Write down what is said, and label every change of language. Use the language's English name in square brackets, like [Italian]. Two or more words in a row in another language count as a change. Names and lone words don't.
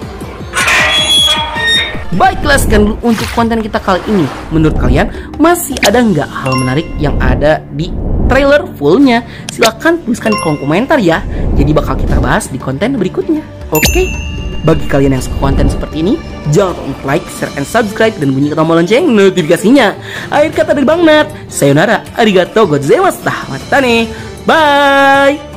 [Indonesian] Baiklah, sekian dulu untuk konten kita kali ini. Menurut kalian masih ada nggak hal menarik yang ada di trailer fullnya? Silahkan tuliskan di kolom komentar ya, jadi bakal kita bahas di konten berikutnya. Oke? Bagi kalian yang suka konten seperti ini, jangan lupa untuk [English] like, share, and subscribe, [Indonesian] dan bunyi tombol lonceng notifikasinya. Akhir kata dari Bang Nat, [Japanese] さようなら、ありがとうございます、またね、bye!